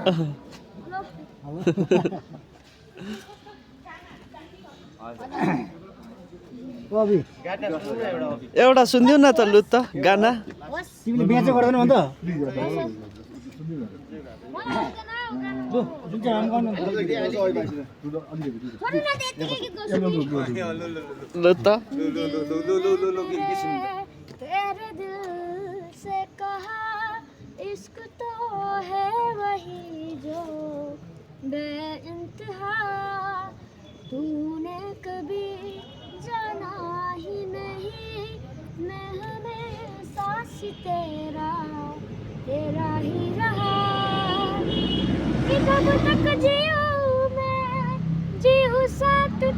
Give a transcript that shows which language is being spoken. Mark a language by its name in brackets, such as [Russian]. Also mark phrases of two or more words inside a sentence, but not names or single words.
[Nepali] एउटा सुनिदिउ न त लु त गाना तिमीले बिहा चाहिँ गर्दैन भन्छ जुन चाहिँ काम गर्नु लु त [Hindi] तेरे दिल से कहा इश्क तो है वही जो बेइंतहा तूने कभी जाना ही नहीं मैं हमेशा से तेरा ही रहा कि कब तक जीऊं मैं जीऊं साथ